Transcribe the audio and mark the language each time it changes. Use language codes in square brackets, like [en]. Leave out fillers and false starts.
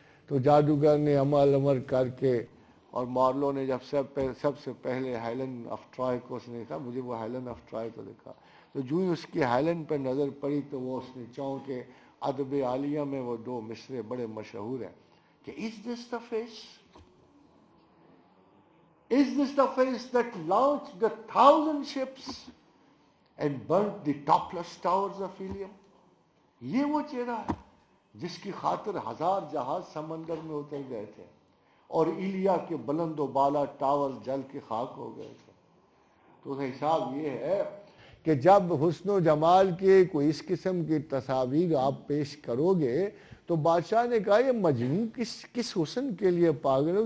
[ur] تو جادوگر نے عمل امر کر کے، اور مارلو نے جب سب سے پہلے ہیلن آف ٹرائے کو اس نے کہا مجھے وہ ہیلن آف ٹرائے تو دکھا. تو جو ہی اس کی ہیلن پہ نظر پڑی تو وہ اس نے چاہوں کہ ادب عالیہ میں وہ دو مصرے بڑے مشہور ہیں کہ [en] is this the face? Is this the face that launched the 1,000 ships and burnt the topless towers of Ilium? [ur] یہ وہ چہرہ ہے جس کی خاطر 1000 جہاز سمندر میں اتر گئے تھے اور ایلیا کے بلند و بالا ٹاور جل کے خاک ہو گئے تھے. تو حساب یہ ہے کہ جب حسن و جمال کے کوئی اس قسم کی تصاویر آپ پیش کرو گے تو بادشاہ نے کہا یہ مجنوں کس حسن کے لیے پاگل ہو.